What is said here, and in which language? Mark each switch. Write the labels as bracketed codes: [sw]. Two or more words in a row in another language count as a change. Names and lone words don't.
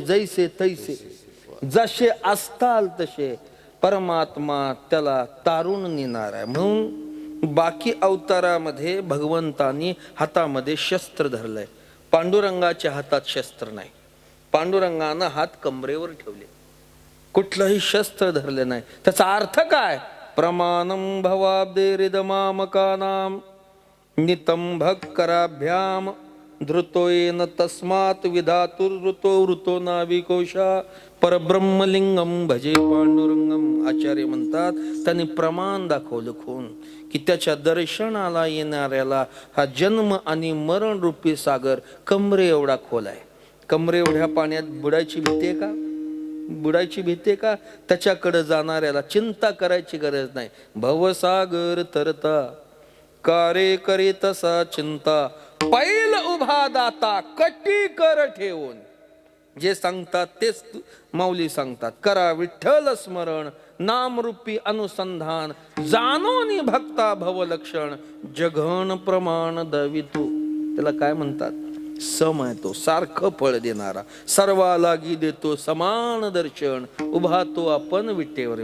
[mr] जैसे तैसे, जसे असताल तसे परमात्मा त्याला तारून नेणार आहे. म्हणून बाकी अवतारामध्ये भगवंतानी हातामध्ये शस्त्र धरलंय, पांडुरंगाच्या हातात शस्त्र नाही. पांडुरंगानं हात कमरेवर ठेवले, कुठलंही शस्त्र धरले नाही. त्याचा अर्थ काय? [sa] प्रमाणम भवाब्दे हृदमामकानाम नितम भक्कराभ्याम धृतोयेन तस्मात् विधातुर्ऋतो वृतो नाविकोशा परब्रह्मलिंगम भजे पांडुरंगम. [mr] आचार्य म्हणतात त्यांनी प्रमाण दाखवलं खून की त्याच्या दर्शनाला येणाऱ्याला हा जन्म आणि मरण रूपी सागर कमरे एवढा खोल आहे. कमरे एवढ्या पाण्यात बुडायची भीती आहे का? बुडायची भीती आहे का? त्याच्याकडे जाणाऱ्याला चिंता करायची गरज नाही. भवसागर तरता कारे करी तसा चिंता पैल उभा दाता कटी कर ठेवून. जे सांगतात तेच माऊली सांगतात, करा विठ्ठल स्मरण नामरूपी अनुसंधान जाणोनी भक्ता भवलक्षण जघन प्रमाण दवितू. त्याला काय म्हणतात? सम आहे तो, सारखं फळ देणारा, सर्वालागी देतो समान दर्शन, उभा तो आपण विटेवर.